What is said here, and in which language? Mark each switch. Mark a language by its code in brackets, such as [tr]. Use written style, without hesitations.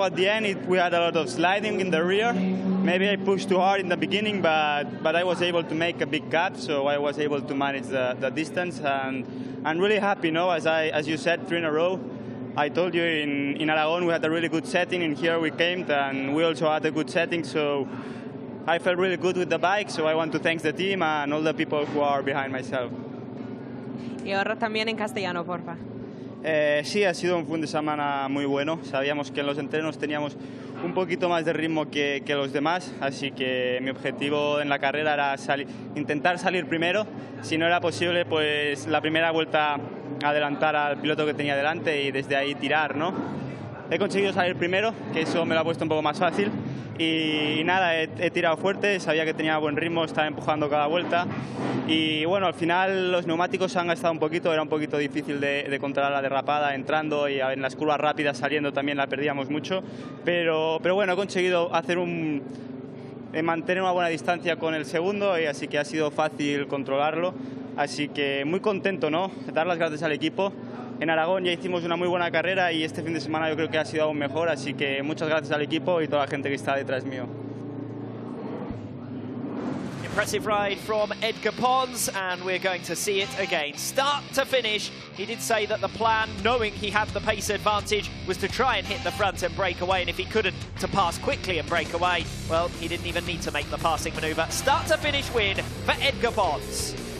[en] No, at the end we had a lot of sliding in the rear. Maybe I pushed too hard in the beginning, but I was able to make a big gap, so I was able to manage the distance, and I'm really happy. No, as you said, 3 in a row. I told you in Aragon we had a really good setting, and here we came and we also had a good setting, so I felt really good with the bike. So I want to thank the team and all the people who are behind myself. [es] Y ahora también en castellano, porfa. Sí, ha sido un fin de semana muy bueno. Sabíamos que en los entrenos teníamos un poquito más de ritmo que los demás, así que mi objetivo en la carrera era intentar salir primero. Si no era posible, pues la primera vuelta adelantar al piloto que tenía delante y desde ahí tirar, ¿no? He conseguido salir primero, que eso me lo ha puesto un poco más fácil. Y nada, he tirado fuerte, sabía que tenía buen ritmo, estaba empujando cada vuelta. Y bueno, al final los neumáticos se han gastado un poquito, era un poquito difícil de controlar la derrapada entrando, y en las curvas rápidas saliendo también la perdíamos mucho. Pero bueno, he conseguido mantener una buena distancia con el segundo, y así que ha sido fácil controlarlo. Así que muy contento, ¿no? Dar las gracias al equipo. En Aragón ya hicimos una muy buena carrera y este fin de semana yo creo que ha sido aún mejor, así que muchas gracias al equipo y toda la gente que está detrás mío. [en] Impressive ride from Edgar Pons, and we're going to see it again. Start to finish, he did say that the plan, knowing he had the pace advantage, was to try and hit the front and break away, and if he couldn't, to pass quickly and break away. Well, he didn't even need to make the passing manoeuvre. Start to finish win for Edgar Pons.